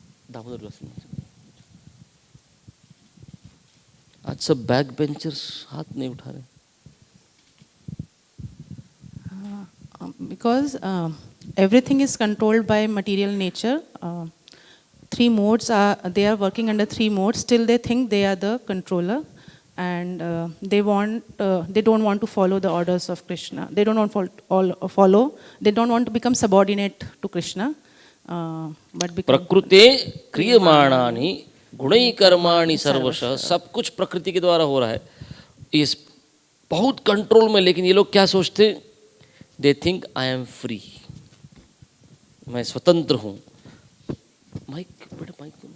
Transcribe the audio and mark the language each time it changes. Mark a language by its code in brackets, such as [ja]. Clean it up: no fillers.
[hi] दामोदर आज सब back benchers हाथ नहीं उठा रहे। [en] Because everything is controlled by material nature. Three modes they are working under three modes. Still they think they are the controller. and they don't want to follow the orders of Krishna. They don't want they don't want to become subordinate to Krishna, but become [sa] प्रकृते क्रियमाणानि गुणै कर्माणि सर्वशः, [hi] सब कुछ प्रकृति के द्वारा हो रहा है, ये बहुत कंट्रोल में। लेकिन ये लोग क्या सोचते, [en] they think I am free, [hi] मैं स्वतंत्र हूँ। माइक बेटा, माइक।